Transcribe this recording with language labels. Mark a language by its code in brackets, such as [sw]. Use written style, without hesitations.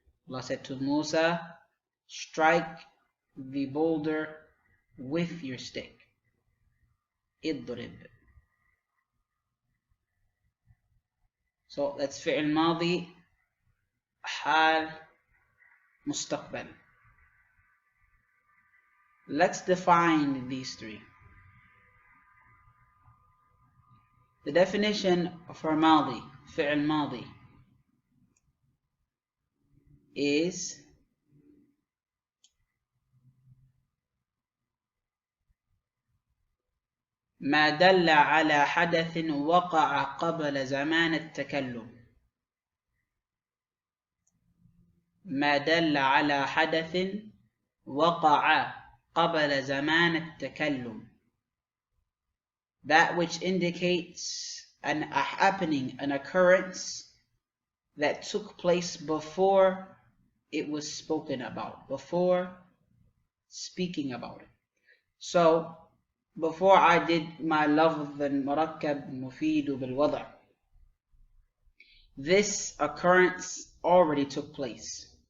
[en] Allah said to Musa, strike the boulder with your stick. Idrib. So that's fi'l madi, hal, mustaqbal. Let's define these three. The definition for madi, fi'l madi, is [ar] ما دل على حدث وقع قبل زمان التكلم. ما دل على حدث وقع قبل زمان التكلم. [en] That which indicates a happening, an occurrence that took place before it was spoken about, before speaking about it. So, before I did my lafz al-murakkab mufidu bil-wada', this occurrence already took place.